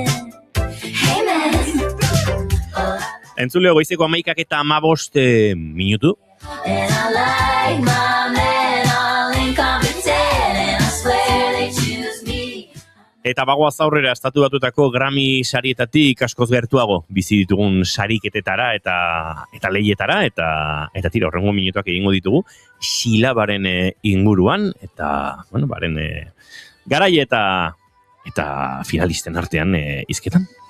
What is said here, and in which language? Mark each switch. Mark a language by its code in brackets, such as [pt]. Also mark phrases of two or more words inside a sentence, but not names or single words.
[en] Amen. [eu] Entzuleo goizeko 11:15 minutu. [en] And I like my men all incompetent, and I swear they choose me. [eu] Eta bagoaz aurrera estatu batutako Grammy sarietatik askoz gertuago bizi ditugun sariketetara eta lehietara, eta tira horrengo minutuak egingo ditugu Xilabaren inguruan, eta baren garai eta finalisten artean hizketan.